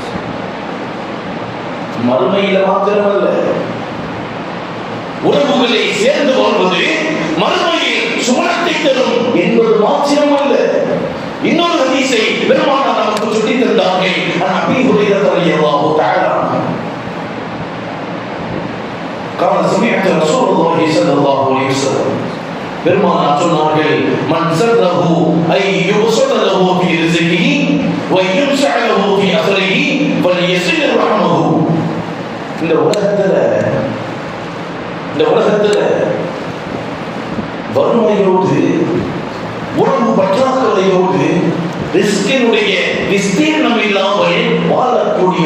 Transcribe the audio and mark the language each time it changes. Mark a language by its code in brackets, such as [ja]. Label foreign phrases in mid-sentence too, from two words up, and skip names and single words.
[ta] மறுமையில மாத்திரமல்ல, உறவுகளை சேர்ந்து வாழ்வது மறுமையில் சுவனத்தை தரும் என்பது மாத்திரமல்ல. இன்னொரு ஹதீஸை பெருமானார் நமக்கு சொல்லித் தந்தார்கள். [ar] أبي هريرة رضي الله تعالى قال سمعت رسول الله صلى الله عليه وسلم, [ta] பெருமானார் சொன்னார்கள், [ar] من سره أن يبسط له في رزقه و ينسأ له في أثره فليصل رحمه. [ta] இந்த உலகத்துல வறுமையோடு உணவு பற்றாக்குறையோடு ரிஸ்கினுடைய விஸ்தீர்ணம் இல்லாமல் வாழக்கூடிய